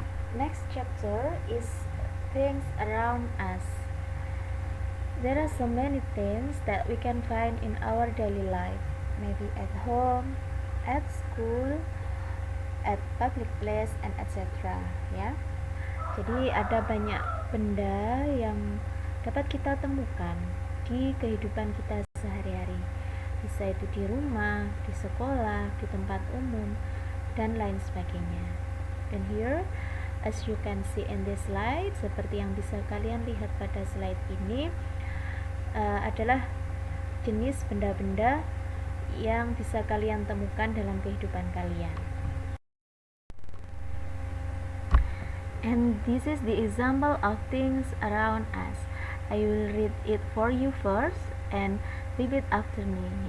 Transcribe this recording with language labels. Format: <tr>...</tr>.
<en>Next chapter is things around us. There are so many things that we can find in our daily life, maybe at home, at school, at public place, and etc.</en> <id>Jadi ada banyak benda yang dapat kita temukan di kehidupan kita sehari-hari. Bisa itu di rumah, di sekolah, di tempat umum, dan lain sebagainya.</id> <en>And here, as you can see in this slide,</en> <id>seperti yang bisa kalian lihat pada slide ini, adalah jenis benda-benda yang bisa kalian temukan dalam kehidupan kalian.</id> <en>And this is the example of things around us. I will read it for you first and repeat after me.</en>